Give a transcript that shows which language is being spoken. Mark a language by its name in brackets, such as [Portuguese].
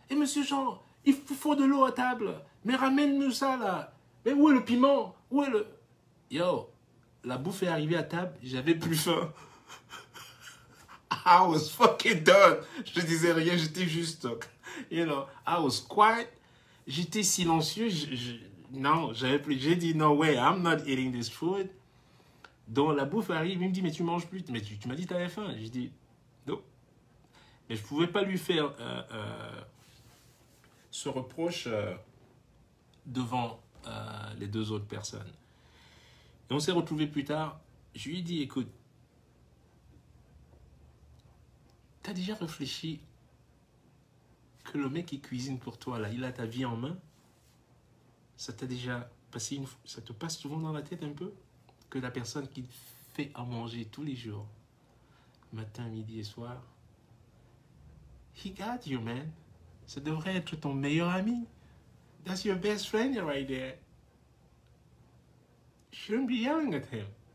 [French] Eh, Monsieur Jean, il faut de l'eau à table. Mais ramène-nous ça, là. Mais où est le piment? Où est le... Yo, la bouffe est arrivée à table. J'avais plus faim. [English] I was fucking done. [French] Je disais rien, j'étais juste... [English] You know, I was quiet. [French] J'étais silencieux. Non, j'avais plus... J'ai dit, [English] no way, I'm not eating this food. [French] Donc la bouffe arrive, il me dit, mais tu manges plus. Mais tu m'as dit que tu avais faim. J'ai dit, non. Mais je ne pouvais pas lui faire ce reproche devant les deux autres personnes. Et on s'est retrouvés plus tard. Je lui ai dit, écoute, tu as déjà réfléchi que le mec qui cuisine pour toi, là, il a ta vie en main? Ça t'a déjà passé ça te passe souvent dans la tête un peu? Que la personne qui fait à manger tous les jours, matin, midi et soir, [English] he got you, man. [French] Ça devrait être ton meilleur ami. [English] That's your best friend right there. You shouldn't be yelling at him.